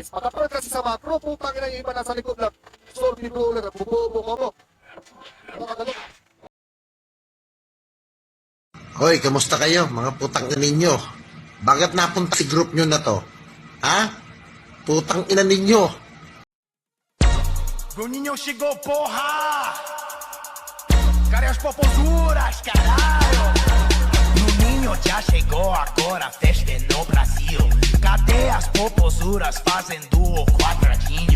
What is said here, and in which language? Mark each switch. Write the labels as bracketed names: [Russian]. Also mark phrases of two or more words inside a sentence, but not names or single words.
[Filipino] Pagkapalit kasi sa macro, putang ina yung iba nasa likod lang. [English] Sorry bro, [Filipino] bubo mo. Makakalo. Hoy, kamusta kayo, mga putang ina ninyo? Bakit napunta si group nyo na to? Ha? Putang ina ninyo. [Portuguese] Bruninho chegou, porra! Cadê as popozuras, caralho? Bruninho já chegou, agora a festa é no Brasil. Cadê as popozuras fazendo o quadradinho?